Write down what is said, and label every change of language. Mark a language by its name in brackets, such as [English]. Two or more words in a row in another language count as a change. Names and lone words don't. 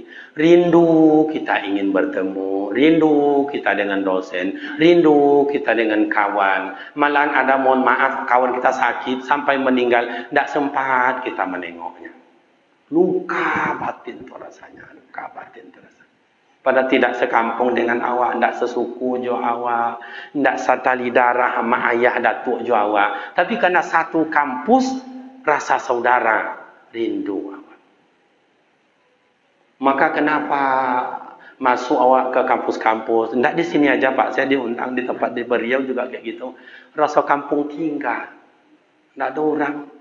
[Indonesian] Rindu kita ingin bertemu, rindu kita dengan dosen, rindu kita dengan kawan. Malahan ada mohon maaf kawan kita sakit sampai meninggal, tidak sempat kita menengoknya. Luka batin tu rasanya, luka batin tu rasanya. Pada tidak sekampung dengan awak, tidak sesuku jo awak, tidak satali darah sama ayah datuk jo awak. Tapi karena satu kampus, rasa saudara, rindu awak. Maka kenapa masuk awak ke kampus-kampus? Tidak di sini aja Pak, saya diundang di tempat di Beriau juga kayak gitu. Rasa kampung tinggal, tidak ada orang.